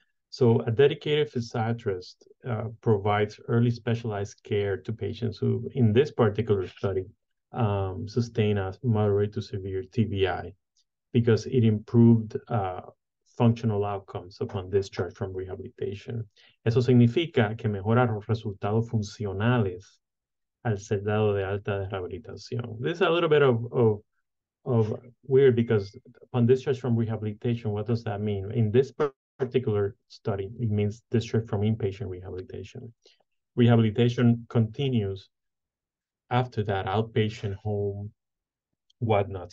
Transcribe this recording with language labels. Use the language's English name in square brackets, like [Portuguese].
[English] So a dedicated physiatrist provides early specialized care to patients who, in this particular study, sustain a moderate to severe TBI because it improved functional outcomes upon discharge from rehabilitation. [Spanish] Eso significa que mejora los resultados funcionales al ser dado de alta de rehabilitación. [English] This is a little bit of weird because upon discharge from rehabilitation, what does that mean? In this particular study, it means discharge from inpatient rehabilitation. Rehabilitation continues after that, outpatient, home, whatnot.